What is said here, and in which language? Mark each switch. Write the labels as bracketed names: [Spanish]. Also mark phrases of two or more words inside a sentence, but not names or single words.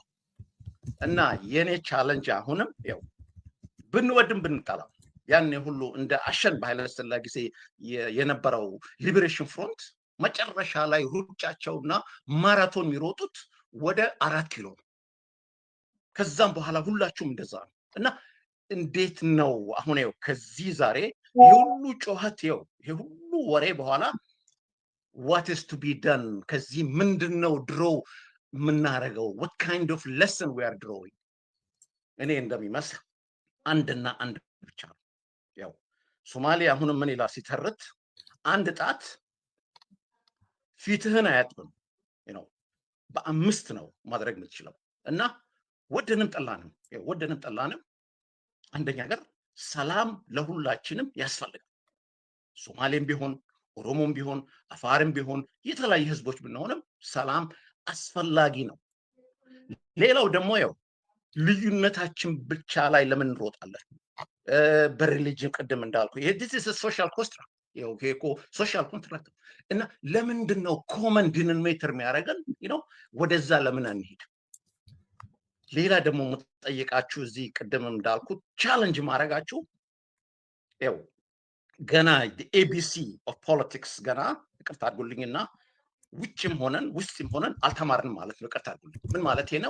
[Amharic] እና የኔ ቻለንጅ አሁንም ያው ብንወድም ብንጠላም ያኔ ሁሉ እንደ አሸን በኃይለ ሥላሴ ጊዜ የነበረው ሊበሬሽን ፍሮንት መጨረሻ ላይ ሩጫቸውና ማራቶን የሚሮጡት ወደ 4 ኪሎ ነው። ከዛም በኋላ ሁላችሁም እንደዛ ነው። እና እንዴት ነው አሁን ይኸው ከዚህ ዛሬ የሁሉ ጮኸት ይሄ ሁሉ ወሬ በኋላ [English] what is to be done? [Amharic] ከዚህ ምንድነው ድሮ የምናደርገው? [English] what kind of lesson we are drawing? [Amharic] እኔ እንደሚመስል አንድና አንድ ብቻ ነው። ያው ሶማሌ አሁንም ምን ይላል ሲተርት አንድ ጣት ፊትህን አያጥብም በአምስት ነው ማድረግ የምትችለው። እና ወደንም ጠላንም አንደኛ ነገር ሰላም ለሁላችንም ያስፈልጋል። ሶማሌም ቢሆን ኦሮሞም ቢሆን አፋርም ቢሆን የተለያዩ ህዝቦች ብንሆንም ሰላም አስፈላጊ ነው። ሌላው ደግሞ ያው ልዩነታችን ብቻ ላይ ለምን እንሮጣለን? በሪሊጅን ቅድም እንዳልኩ ይሄ [English] this is a social construct social contract [Amharic] እና ለምንድን ነው [English] common denominator [Amharic] የሚያደርገን ወደዛ ለምን አንሄድ? ሌላ ደግሞ የምጠይቃችሁ እዚህ ቅድም እንዳልኩት ቻለንጅ ማድረጋችሁ ገና [English] ABC of politics [Amharic] ገና ይቅርታ አድርጉልኝና ውጭም ሆነን አልተማርንም ማለት ነው። ይቅርታ አድርጉልኝ። ምን ማለት ነው?